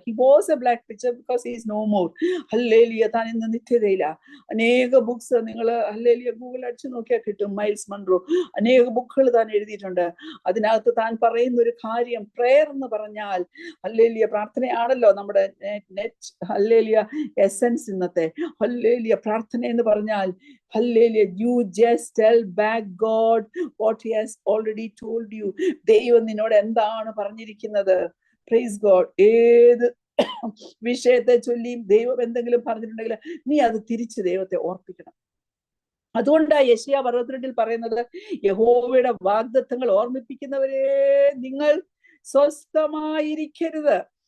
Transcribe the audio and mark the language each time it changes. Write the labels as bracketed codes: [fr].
[en] He was a black preacher because he is no more. Hallelujah. [ml] താൻ ഇന്ന് നിത്യതയില്ല. അനേക books നിങ്ങൾ ഹല്ലേലൂയ ഗൂഗിൾ അടിച്ചു നോക്കിയാൽ കിട്ടും. മൈൽസ് മൺറോ അനേക ബുക്കുകൾ താൻ എഴുതിയിട്ടുണ്ട്. അതിനകത്ത് താൻ പറയുന്ന ഒരു കാര്യം, പ്രേയർ എന്ന് പറഞ്ഞാൽ ഹല്ലേലൂയ പ്രാർത്ഥനയാണല്ലോ നമ്മുടെ നെറ്റ് ഹല്ലേലൂയ എസൻസ് ഇന്നത്തെ. ഹല്ലേലൂയ പ്രാർത്ഥന എന്ന് പറഞ്ഞാൽ hallelujah, [en] you just tell back God what he has already told you. [ml] ദൈവം നിന്നോട് എന്താണ് പറഞ്ഞിരിക്കുന്നത്? Praise God. ഏത് വിഷയത്തെ ചൊല്ലിയും ദൈവം എന്തെങ്കിലും പറഞ്ഞിട്ടുണ്ടെങ്കിൽ നീ അത് തിരിച്ച് ദൈവത്തെ ഓർപ്പിക്കണം. അതുകൊണ്ടാണ് യെശയ്യാ 62 പറയുന്നത്, യഹോവയുടെ വാഗ്ദത്തങ്ങൾ ഓർമ്മിപ്പിക്കുന്നവരെ നിങ്ങൾ സ്വസ്ഥമായിരിക്കരുത്.